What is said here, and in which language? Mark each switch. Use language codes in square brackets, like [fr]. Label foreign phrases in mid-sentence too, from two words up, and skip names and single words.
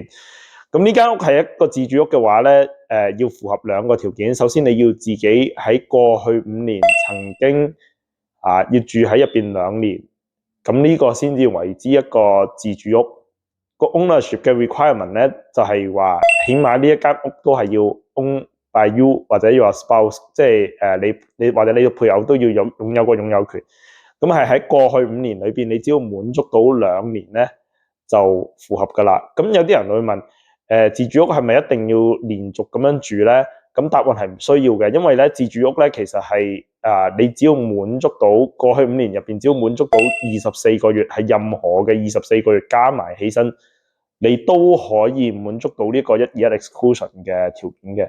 [yue] 咁呢間屋係一個自住屋嘅話咧，要符合2個條件。首先你要自己喺過去5年曾經要住喺入邊2年，咁呢個先至為之一個自住屋。個 ownership 嘅 requirement 咧就係話，起碼呢一間屋都係要 [en] own by you [yue] 或者 [en] your spouse， [yue] 即係你或者你嘅配偶都要擁有個擁有權。咁係喺過去5年裏邊，你只要滿足到2年咧就符合㗎啦。咁有啲人會問，自住屋係咪一定要連續咁樣住咧？咁答案係唔需要嘅，因為咧自住屋咧其實係你只要滿足到過去5年入邊，只要滿足到24個月，係任何嘅24個月加埋起身，你都可以滿足到呢個121 exclusion 嘅條件嘅。